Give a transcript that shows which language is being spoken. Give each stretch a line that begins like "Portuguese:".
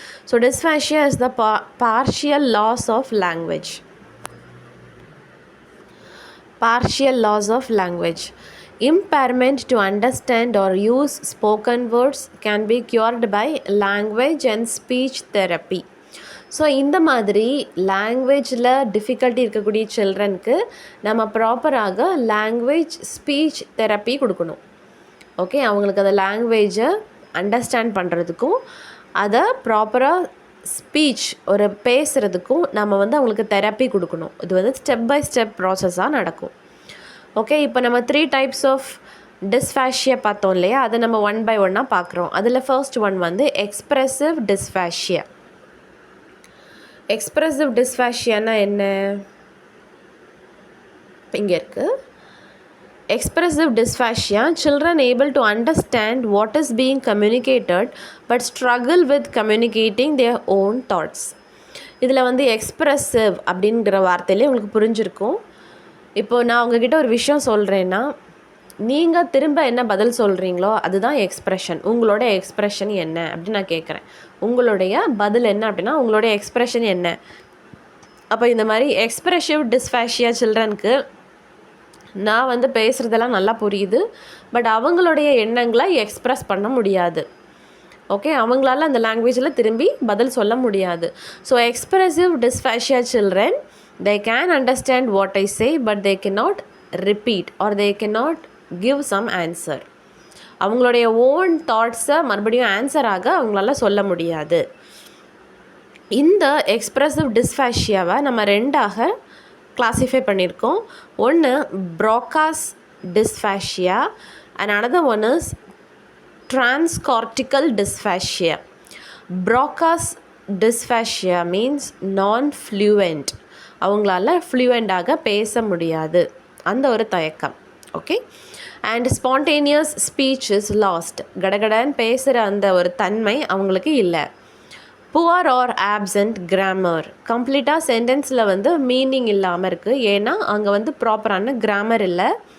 English: So dysphasia is the partial loss of language. Partial loss of language. Impairment to understand or use spoken words can be cured by language and speech therapy.
Tamil: So இந்த மாதிரி லாங்குவேஜில் difficulty இருக்கக்கூடிய சில்ட்ரனுக்கு நம்ம ப்ராப்பராக language speech therapy கொடுக்கணும். Okay, அவங்களுக்கு அந்த லாங்குவேஜை அண்டர்ஸ்டாண்ட் பண்ணுறதுக்கும் அதை ப்ராப்பராக ஸ்பீச் ஒரு பேசுகிறதுக்கும் நம்ம வந்து அவங்களுக்கு தெரப்பி கொடுக்கணும். இது வந்து ஸ்டெப் பை ஸ்டெப் ப்ராசஸாக நடக்கும். ஓகே, இப்போ நம்ம 3 டைப்ஸ் ஆஃப் டிஸ்ஃபேஷியா பார்த்தோம் இல்லையா, அதை நம்ம 1 by 1 பார்க்குறோம். அதில் ஃபர்ஸ்ட் ஒன் வந்து எக்ஸ்ப்ரெசிவ் டிஸ்ஃபேஷியா. எக்ஸ்ப்ரெசிவ் டிஸ்ஃபேஷியானா என்ன? இங்கே இருக்குது.
English: Expressive dysphasia, children able to understand what is being communicated but struggle with communicating their own thoughts.
Tamil: இதில் வந்து எக்ஸ்ப்ரெசிவ் அப்படிங்கிற வார்த்தையிலே உங்களுக்கு புரிஞ்சிருக்கும். இப்போது நான் உங்ககிட்ட ஒரு விஷயம் சொல்கிறேன்னா நீங்கள் திரும்ப என்ன பதில் சொல்கிறீங்களோ அதுதான் எக்ஸ்ப்ரெஷன். உங்களோட எக்ஸ்ப்ரெஷன் என்ன அப்படின்னு நான் கேட்குறேன். உங்களுடைய பதில் என்ன அப்படின்னா உங்களுடைய எக்ஸ்ப்ரெஷன் என்ன. அப்போ இந்த மாதிரி எக்ஸ்ப்ரெசிவ் டிஸ்ஃபேஷியா சில்ட்ரனுக்கு நான் வந்து பேசுகிறதெல்லாம் நல்லா புரியுது, பட் அவங்களுடைய எண்ணங்களை எக்ஸ்ப்ரெஸ் பண்ண முடியாது. ஓகே, அவங்களால அந்த லாங்குவேஜில் திரும்பி பதில் சொல்ல முடியாது.
English: So expressive dysphasia children, they can understand what I say but they cannot repeat or they cannot give some answer.
Tamil: அவங்களுடைய ஓன் தாட்ஸை மறுபடியும் ஆன்சராக அவங்களால சொல்ல முடியாது. இந்த எக்ஸ்ப்ரெசிவ் டிஸ்ஃபேஷியாவை நம்ம 2ஆக கிளாஸிஃபை பண்ணியிருக்கோம். ஒன்று Broca's டிஸ்ஃபேஷியா
English: And another one is transcortical dysphagia. Broca's dysphagia means non-fluent.
Tamil: அவங்களால ஃப்ளூயண்டாக பேச முடியாது, அந்த ஒரு தயக்கம். Okay.
English: And spontaneous speech is lost.
Tamil: கடகடன்னு பேசுகிற அந்த ஒரு தன்மை அவங்களுக்கு இல்லை.
English: Poor or absent grammar.
Tamil: கம்ப்ளீட்டாக சென்டென்ஸில் வந்து மீனிங் இல்லாமல் இருக்குது, ஏன்னா அங்கே வந்து ப்ராப்பரான கிராமர் இல்லை.